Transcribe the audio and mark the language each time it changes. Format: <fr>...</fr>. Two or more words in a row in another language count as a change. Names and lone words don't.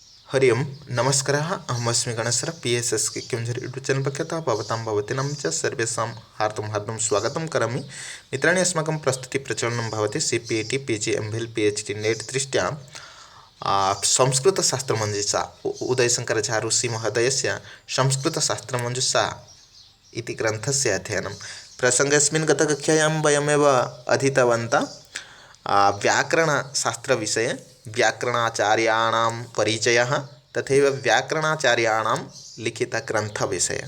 <sa>हरि ओं नमस्कारः अहमस्मि गणेशः PSS के केवंझर यूट्यूब चैनल पक्षतः भवतां भवतीनां च सर्वेषां हार्दं स्वागतं करोमि। मित्राणि अस्माकं प्रस्तुतिप्रचलनं भवति CPET PG MPhil PhD नेट दृष्ट्या संस्कृतशास्त्रमञ्जुषा उदयशङ्कराचार्यऋषिमहोदयस्य संस्कृतशास्त्रमञ्जुषा इति ग्रन्थस्य अध्ययनं प्रसङ्गेऽस्मिन् गतकक्षायां वयमेव अधीतवन्तः व्याकरणशास्त्रविषये व्याकरणाचार्याणां परिचयः तथैव व्याकरणाचार्याणां लिखितग्रन्थविषये।</sa>